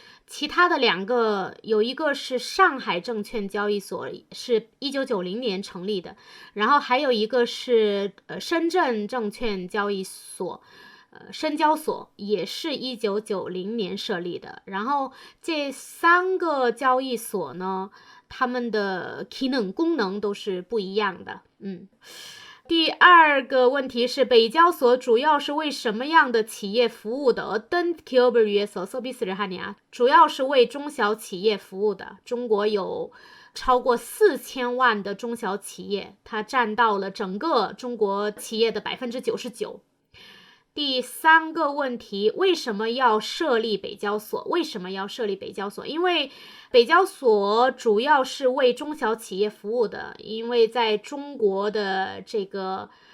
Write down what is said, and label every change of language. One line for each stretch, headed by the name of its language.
Chinese: 其他的2个，有一个是上海证券交易所，是1990年成立的，然后还有一个是深圳证券交易所，深交所也是1990年设立的。然后这3个交易所呢，他们的功能都是不一样的。第2个问题是，北交所主要是为什么样的企业服务的？
Korean: 어떤 기업을 위해서 서비스를 하냐？
Chinese: 主要是为中小企业服务的。中国有超过4000万的中小企业，它占到了整个中国企业的99%。第3个问题，为什么要设立北交所？为什么要设立北交所？因为北交所主要是为中小企业服务的，因为在中国的这个